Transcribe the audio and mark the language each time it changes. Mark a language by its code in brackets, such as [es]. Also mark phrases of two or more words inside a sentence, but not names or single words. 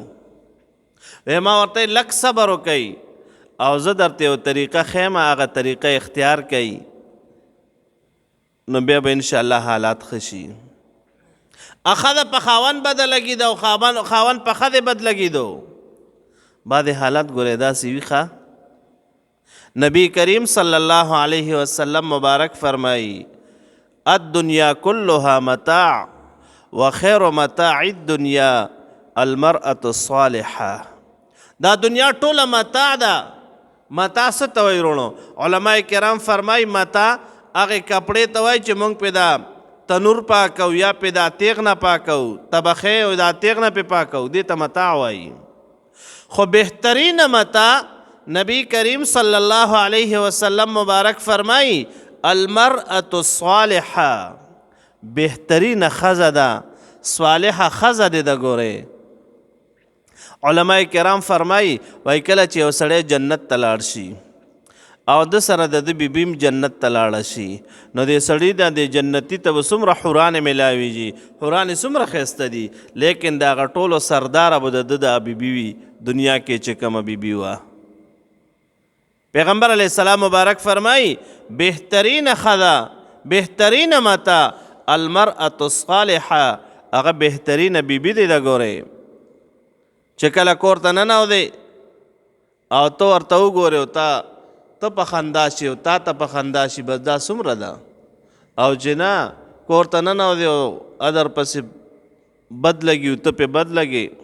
[ps] وی ما ورته لږ صبر وکئ او زه درته یو طریقه ښیم، هغه طریقه اختیار کئ نو بیا به انشاءالله حالات ښه شي. ښځه په خاوند بده لګېده او خاوند په ښځې بد لګېدو. بعضې حالات ګورئ داسې وي ښه. نبی کریم [ar] صلی الله علیه وسلم [ps] مبارک فرمایي [ar] الدنیا كلها متاع وخیر متاع الدنیا المرأة الصالحة. [ps] دا دنیا ټوله متاع ده. متاع څه ته وایي وروڼو؟ علما کرام فرمایي متاع هغې کپړې ته وایي چې موږ پې دا تنور پاکو یا پې دا تیغ نه پاکو، طبخې او دا تیغ نه پې پاکو، دې ته متاع وایي. خو بهترینه متاع نبی کریم [ar] صلی الله علیه وسلم [ps] مبارک فرمایي [ar] المرأة الصالحة. [ps] بهترینه ښځه ده، صالحه ښځه دې ده. ګورئ علما کرام فرمایي وایي کله چې یو سړی جنت ته لاړ شي او د سره د ده بیبیم جنت ته لاړه شي، نو دې سړي د جنتي ته به څومره حورانې میلاویږي. حورانې څومره ښایسته دي، لیکن د هغه ټولو سرداره به د ده د بیبي وي دنیا کې چې کومه بیبي وه. پیغمبر [ar] علیه السلام [ps] مبارک فرمایي بهترینه ښځه، بهترینه متاع [ar] المرأة الصالحه. [ps] هغه بهترینه بیبي دی. ده ګورئ چې کله کور ته ننوځې او ته ورته وګورې او ته په خندا شي او تا ته په خندا شي، بس دا څومره ده. او چې نه کور ته ننوځې او ادر پسې بد لګي او ته پې بد لګې.